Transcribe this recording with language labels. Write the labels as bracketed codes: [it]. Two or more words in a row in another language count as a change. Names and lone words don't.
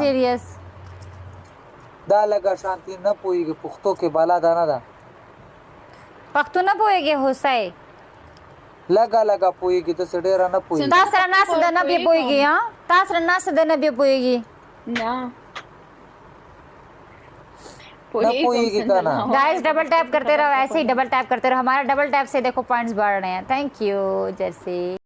[ps] سیریس دا لږه شانتي نه پوهېږي پښتو کې بلا ده نه ده پښتو نه پوهېږې هوسۍ لږه لږه پوهېږي داسې ډېره نه پوهېږي تا سره ناسته ده نه بیا پوهېږي ها تا سره ناسته ده نه بیا پوهېږي نه نه پوهېږي که نه [ur] गाइस [en] double tap [ur] کرتے رہو ایسے ہی [en] double tap [ur] کرتے رہو ہمارا [en] double tap [ur] سے دیکھو پوائنٹس بڑھ رہے ہیں [en] thank you [ur] जर्सी